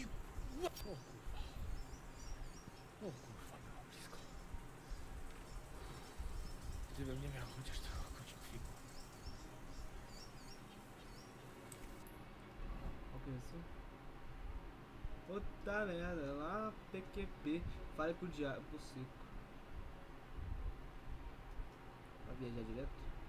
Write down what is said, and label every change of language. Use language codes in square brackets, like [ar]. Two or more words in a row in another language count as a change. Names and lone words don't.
[pl] O kurwa. O kurwa, było blisko. Gdybym nie miał chociaż tego kociofiku. [pt] Qual que é isso? Puta merda, lá PQP. Fale com o diabo, seco. Vai viajar direto?